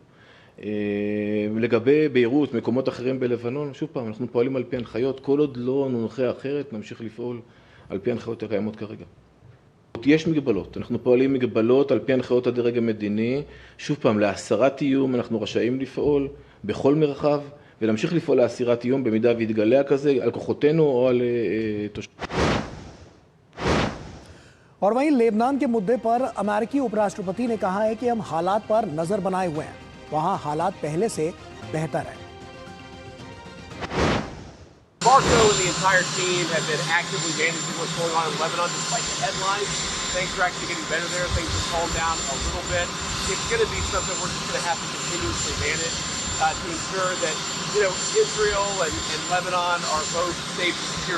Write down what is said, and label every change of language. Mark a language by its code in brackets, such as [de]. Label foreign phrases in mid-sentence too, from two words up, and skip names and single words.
[he] לגבי ביירות, מקומות אחרים בלבנון, שוב פעם, אנחנו פועלים על פי הנחיות, כל עוד לא נונחה אחרת, נמשיך לפעול על פי הנחיות הקיימות כרגע. יש מגבלות, אנחנו פועלים מגבלות על פי הנחיות הדרג המדיני, שוב פעם, להסרת איום אנחנו רשאים לפעול בכל מרחב, ולהמשיך לפעול להסירת איום במידה והתגלה כזה על כוחותינו או על תושבים. [hi] और वहीं लेबनान के मुद्दे पर अमेरिकी उपराष्ट्रपति ने कहा है कि हम हालात पर नजर बनाए हुए हैं, वहां हालात पहले से बेहतर है। [en] Marco and the entire team have been actively managing what's going on in Lebanon. Despite the headlines, things are actually getting better there. Things have calmed down a little bit. It's going to be something we're just going to have to continuously manage to ensure that, Israel and Lebanon are both safe and secure.